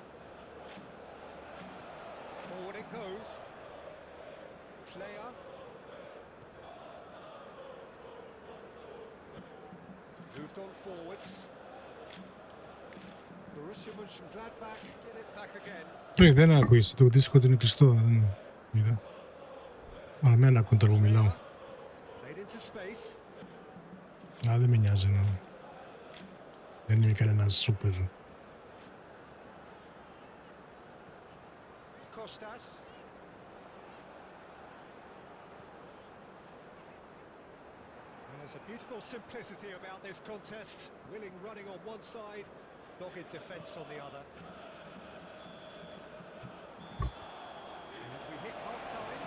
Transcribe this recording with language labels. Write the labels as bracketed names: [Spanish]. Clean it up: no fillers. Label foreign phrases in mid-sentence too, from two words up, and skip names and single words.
[English] Forward it goes. Player. Moved on forwards. Borussia Mönchengladbach get it back again. [Greek] Δεν άκουες, το Discord είναι κλειστό. Δεν είδα. Αλλά μένα ακούν τώρα που μιλάω. [English] Played into space. [Greek] Α, δεν με νοιάζει να... Δεν είναι κανένας σούπερ. Kostas. [English] There's a beautiful simplicity about this contest. Willing running on one side, dogged defence on the other. And we hit half-time.